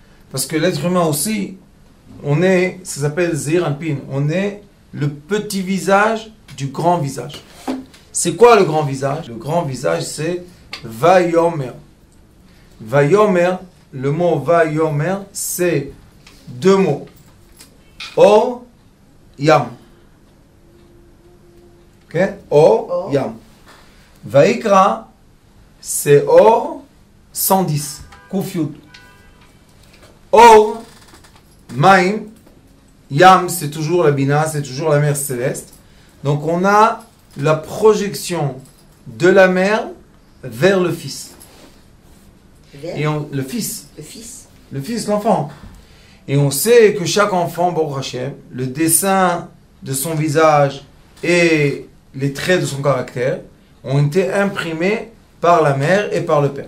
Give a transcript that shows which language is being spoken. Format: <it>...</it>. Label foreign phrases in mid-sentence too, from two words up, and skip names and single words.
<fr>Parce que l'être humain aussi, on est, ça s'appelle</fr> <arc>Zeir Anpin,</arc> <fr>on est le petit visage du grand visage. C'est quoi le grand visage? Le grand visage, c'est Vayomer. Vayomer, le mot Vayomer, c'est deux mots.</fr> <he>Or, Yam. Ok? Or, Yam. Vaikra, c'est Or, 110. Kufyut. Or, Maim, Yam,</he> <fr>c'est toujours la Bina, c'est toujours la mer céleste. Donc on a la projection de la mère vers le fils. Et le fils. Le fils, l'enfant. Et on sait que chaque enfant,</fr> <he>Baruch Hashem,</he> <fr>le dessin de son visage et les traits de son caractère ont été imprimés par la mère et par le père.</fr>